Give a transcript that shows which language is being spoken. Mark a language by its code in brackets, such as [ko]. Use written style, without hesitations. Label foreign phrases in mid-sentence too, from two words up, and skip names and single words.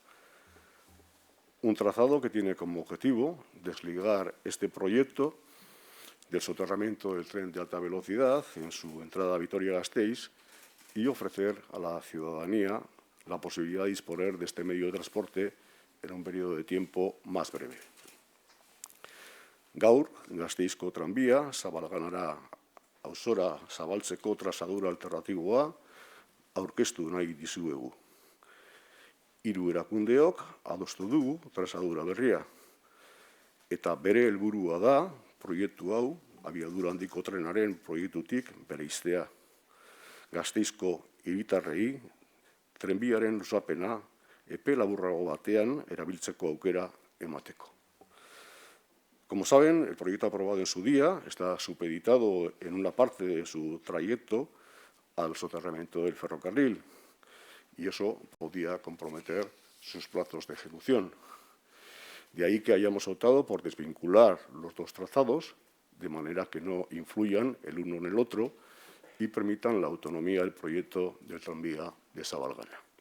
[es] Un trazado que tiene como objetivo desligar este proyecto del soterramiento del tren de alta velocidad en su entrada a Vitoria-Gasteiz y ofrecer a la ciudadanía la posibilidad de disponer de este medio de transporte en un periodo de tiempo más breve. [eu] Gaur, Gasteizko tranbia, Zabalganara auzora zabaltzeko trazadura alternatiboa aurkeztu nahi dizuegu. Hiru erakundeok adostu dugu trazadura berria. Eta bere helburua da proiektu hau abiadura handiko trenaren proiektutik bereiztea. Gasteizko hiritarrei trenbiaren luzapena epe laburrago batean erabiltzeko aukera emateko. [es] Como saben, el proyecto aprobado en su día está supeditado en una parte de su trayecto al soterramiento del ferrocarril y eso podía comprometer sus plazos de ejecución. De ahí que hayamos optado por desvincular los dos trazados de manera que no influyan el uno en el otro y permitan la autonomía del proyecto del tranvía de Zabalgana.